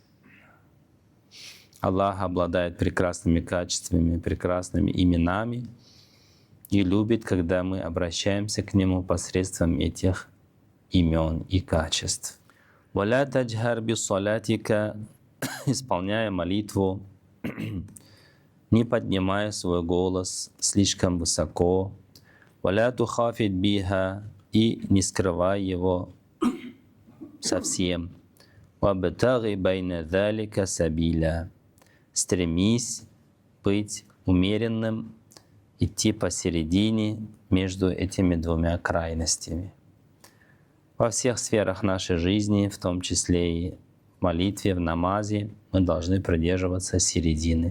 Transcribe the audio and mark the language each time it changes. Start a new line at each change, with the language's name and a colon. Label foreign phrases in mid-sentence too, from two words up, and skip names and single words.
Russian: Аллах обладает прекрасными качествами, прекрасными именами и любит, когда мы обращаемся к Нему посредством этих имен и качеств.
Arabic: «ولا تجهر بصلاتك»,
Russian: исполняя молитву, не поднимая свой голос слишком высоко,
Arabic: «ولا تخافت بها»,
Russian: и не скрывая его совсем,
Arabic: «وابتغ بين ذلك سبيلا»,
Russian: стремись быть умеренным, идти посередине между этими двумя крайностями. Во всех сферах нашей жизни, в том числе и в молитве, в намазе, мы должны придерживаться середины.